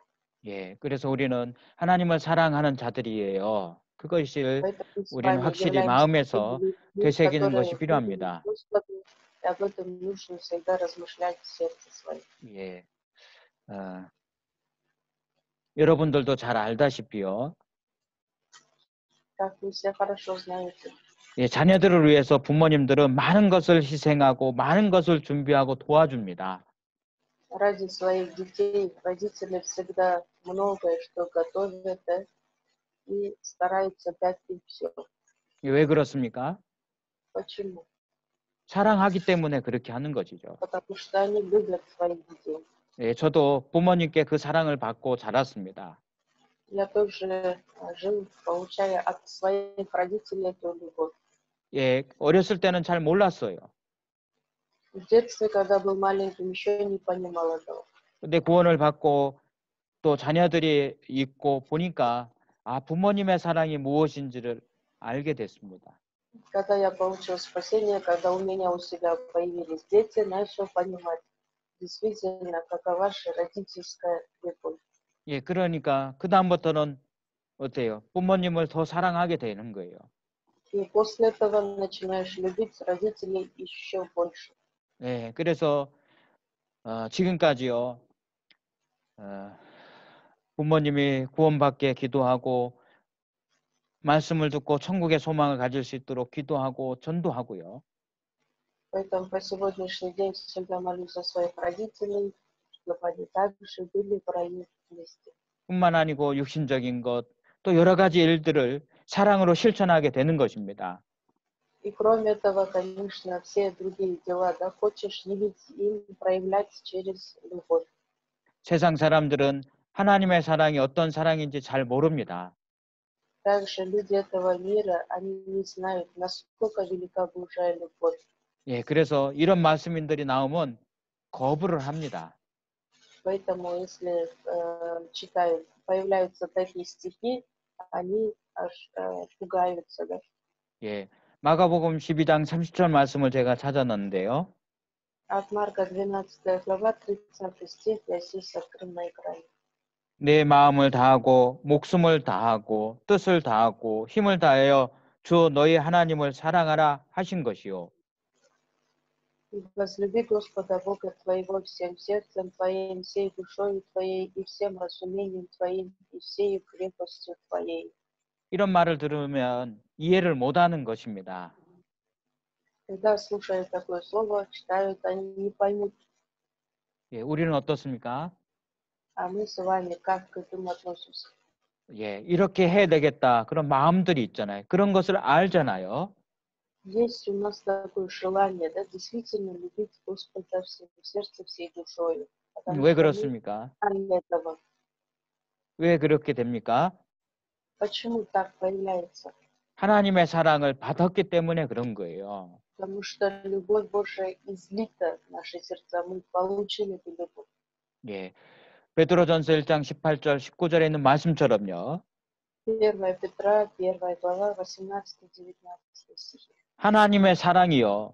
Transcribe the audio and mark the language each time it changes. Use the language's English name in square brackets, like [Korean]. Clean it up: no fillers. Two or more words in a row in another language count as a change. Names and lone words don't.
[Korean] 예, 그래서 우리는 하나님을 사랑하는 자들이에요. 그것을 [Russian] Поэтому с [Korean] 우리는 [Russian] вами [Korean] 확실히 [Russian] являемся [Korean] 마음에서 [Russian] людьми, [Korean] 되새기는 것이 [Russian] которые [Korean] 필요합니다. [Russian] любят Господа, и об этом нужно всегда размышлять в сердце своем. [Korean] 예, 여러분들도 잘 알다시피요. [Russian] Как вы все хорошо знаете, [Korean] 예, 자녀들을 위해서 부모님들은 많은 것을 희생하고 많은 것을 준비하고 도와줍니다. [Russian] ради своих детей родители всегда многое что готовят и стараются дать им все. [Korean] 왜 그렇습니까? [Russian] Почему? [Korean] 사랑하기 때문에 그렇게 하는 것이죠. [Russian] Потому что они любят своих детей. [Korean] 예, 저도 부모님께 그 사랑을 받고 자랐습니다. [Russian] Я тоже жил, получая от своих родителей эту любовь. [Korean] 예, 어렸을 때는 잘 몰랐어요. [Russian] В детстве, когда был маленьким, еще не понимал этого. [Korean] 근데 구원을 받고 또 자녀들이 있고 보니까 부모님의 사랑이 무엇인지를 알게 됐습니다. [Russian] Когда я получил спасение, когда у меня у себя появились дети, начал понимать действительно, какова же родительская любовь. [Korean] 예, 그러니까 그다음부터는 어때요? 부모님을 더 사랑하게 되는 거예요. [Russian] И после этого начинаешь любить родителей еще больше. [Korean] 예, 그래서 지금까지요. 부모님이 구원받게 기도하고 말씀을 듣고 천국의 소망을 가질 수 있도록 기도하고 전도하고요. [Russian] Поэтому по сегодняшний день всегда молюсь за своих родителей, чтобы они также были в раю вместе. [Korean] 뿐만 아니고 육신적인 것, 또 여러 가지 일들을 사랑으로 실천하게 되는 것입니다. [Russian] И кроме этого, конечно, все другие дела, да, хочешь явить им, проявлять через любовь. [Korean] 세상 사람들은 하나님의 사랑이 어떤 사랑인지 잘 모릅니다. [Russian] Также люди этого мира, они не знают, насколько велика Божья любовь. [Korean] 예, 그래서 이런 말씀인들이 나오면 거부를 합니다. [Russian] Поэтому, если читают, появляются такие стихи, они аж пугаются, да. [Korean] 예, 마가복음 12장 30절 말씀을 제가 찾아놨는데요. [Russian] От Марка 12 глава, 30 стих, я здесь открыл на экране. [Korean] 내 마음을 다하고 목숨을 다하고 뜻을 다하고 힘을 다하여 주 너희 하나님을 사랑하라 하신 것이요. [Russian] И возлюби Господа Бога твоего всем сердцем твоим, всей душою твоей, и всем разумением твоим, и всей крепостью твоей. [Korean] 이런 말을 들으면 이해를 못하는 것입니다. [Russian] Когда слушают такое слово, читают, они не поймут, [Korean] 예, 우리는 어떻습니까? [Russian] а мы с вами как к этому относимся. [Korean] 예, 이렇게 해야 되겠다. 그런 마음들이 있잖아요. 그런 것을 알잖아요. [Russian] Есть у нас такое желание, да, действительно любить Господа всем сердцем, всей душою. Потому [Korean] 왜 [Russian] что мы [Korean] 그렇습니까? [Russian] знаем этого. [Korean] 왜 그렇게 됩니까? [Russian] Почему так появляется? [Korean] 하나님의 사랑을 받았기 때문에 그런 거예요. [Russian] Потому что любовь Божия излита в наши сердца. Мы получили эту любовь. [Korean] 예. 베드로전서 1장 18절 19절에 있는 말씀처럼요. [Russian] 1 Петра, 1 глава, 18-19 стихи. [Korean] 하나님의 사랑이요.